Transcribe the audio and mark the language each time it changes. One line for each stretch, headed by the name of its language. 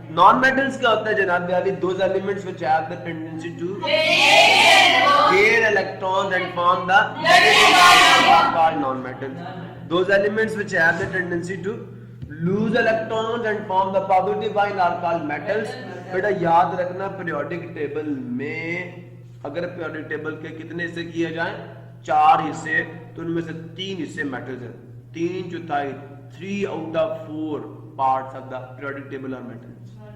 English: non metals
Urdu: کیا ہوتا ہے جناب علی؟
English: those elements which have the tendency to gain electrons and form the negative ion are called non metals. those elements which have the tendency to lose electrons and form the positive ion are called metals.
Urdu: بیٹا یاد رکھنا periodic table میں اگر periodic table کے کتنے حصے کیے جائیں؟ 4 حصے، تو ان میں سے 3 حصے میٹلز ہیں.
English: 3/4 3 out of 4 parts of the periodic table are metals.